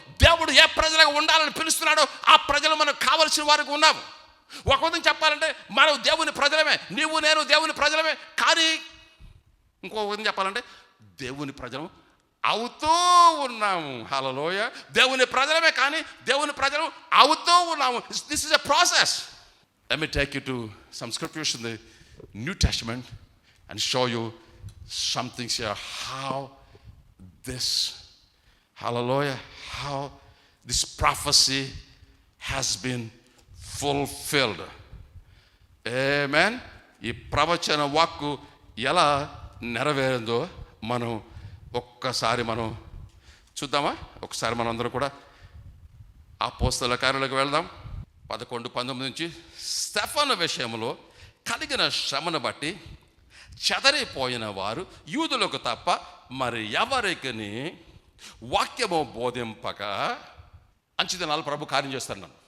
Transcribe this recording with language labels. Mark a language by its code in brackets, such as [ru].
[te] దేవుడు ఏ ప్రజలుగా ఉండాలని పిలుస్తున్నాడో ఆ ప్రజలు మనకు కావలసిన వారికి ఉన్నాము. ఒక విధంగా చెప్పాలంటే మనం దేవుని ప్రజలమే, నీవు నేను దేవుని ప్రజలమే. కానీ ఇంకో విధంగా చెప్పాలంటే దేవుని ప్రజలు అవుతూ ఉన్నాము. హల్లెలూయా. దేవుని ప్రజలమే కానీ దేవుని ప్రజలు అవుతూ ఉన్నాము. [en] This is a process. Let me take you to some scriptures in the New Testament and show you some things here, how this, hallelujah, how this prophecy has been fulfilled. Amen. [te] ఈ ప్రవచన వాక్కు ఎలా నెరవేరిందో మనం ఒక్కసారి మనం చూద్దామా? ఒకసారి మనం అందరూ కూడా అపోస్తలుల కార్యాలకు వెళ్దాం. 11:19 నుంచి స్టెఫను విషయంలో కలిగిన శ్రమను బట్టి చెదరిపోయిన వారు యూదులకు తప్ప మరి ఎవరికి వాక్యము బోధింపక అంచెదినాలు ప్రభు కార్యం చేస్తున్నాను.